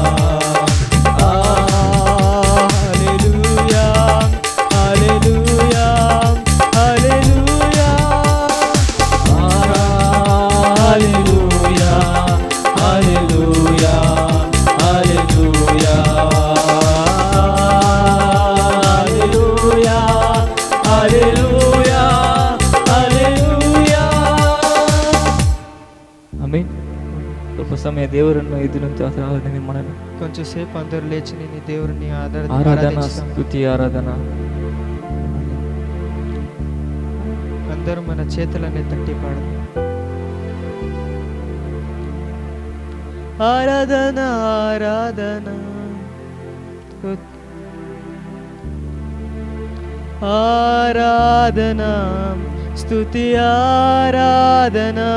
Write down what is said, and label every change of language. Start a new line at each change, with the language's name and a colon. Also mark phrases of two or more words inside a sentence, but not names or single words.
Telugu: హల్లెలూయా, హల్లెలూయా, హల్లెలూయా, హల్లెలూయా, హల్లెలూయా, హల్లెలూయా, హల్లెలూయా, హల్లెలూయా. ఆమేన్.
Kannada: ಸ್ವಲ್ಪ ಸಮಯ ದೇವರನ್ನು ಎದುರಂತೆ ಆರಾಧನೆ ಮಾಡೋಣ.
Telugu: కొంచెం సేపు అందరూ లేచి నీ దేవుని ఆరాధన, ఆరాధిస్తాం. స్తుతి ఆరాధన. అందరూ మన చేతులనే తట్టి పాడదాం. ఆరాధన ఆరాధన ఆరాధన స్తుతి ఆరాధన